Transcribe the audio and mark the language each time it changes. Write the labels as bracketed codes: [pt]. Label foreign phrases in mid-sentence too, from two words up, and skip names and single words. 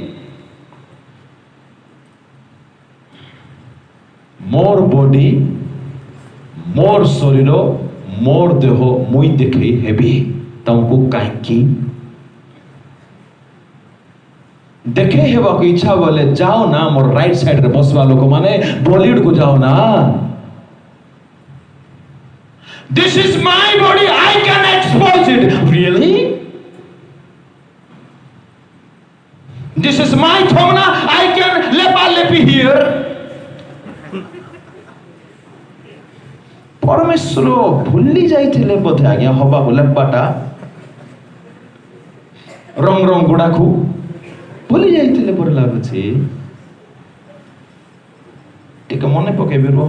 [or] ମୋର ବଡି, ମୋର ଶରୀର, ମୋର ଦେହ ମୁଇଁ ଦେଖେଇ ହେବି। ତମକୁ କାହିଁକି ଦେଖେଇ ହେବାକୁ ଇଚ୍ଛା ବୋଲେ ଯାଅ ନା ମୋର [en] right side [or] ବସିବା ଲୋକମାନେ ବଲିଉଡକୁ ଯାଅ ନା। [en] This is my body, I can expose it. Really? This is my thona, I can lepa here. [or] ପରମେଶ୍ୱର ଭୁଲି ଯାଇଥିଲେ ବୋଧେ ଆଜ୍ଞା ହବାକୁ ଲେପାଟା, ରଙ୍ଗ ଗୁଡାକୁ ଭୁଲି ଯାଇଥିଲେ ପରି ଲାଗୁଛି। ଟିକେ ମନେ ପକେଇବେ ରୁହ।